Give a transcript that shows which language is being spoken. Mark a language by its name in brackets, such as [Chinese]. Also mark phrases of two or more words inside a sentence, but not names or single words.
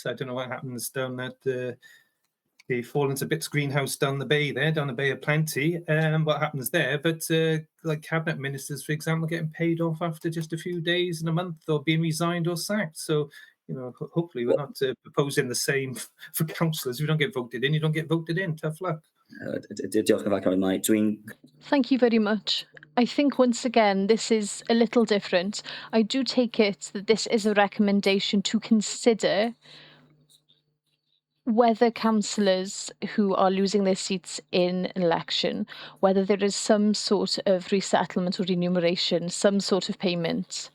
[English] I don't know what happens down at the Fallen to Bits greenhouse down the bay there, down the Bay of Plenty. What happens there? But like cabinet ministers, for example, getting paid off after just a few days and a month, or being resigned or sacked. So, you know, hopefully we're not proposing the same for councillors. If you don't get voted in, you don't get voted in. Tough luck. [Welsh] Diolch yn fawr, Carol. [English] Thank you very much. I think once again, this is a little different. I do take it that this is a recommendation to consider whether councillors who are losing their seats in an election, whether there is some sort of resettlement or remuneration, some sort of payment.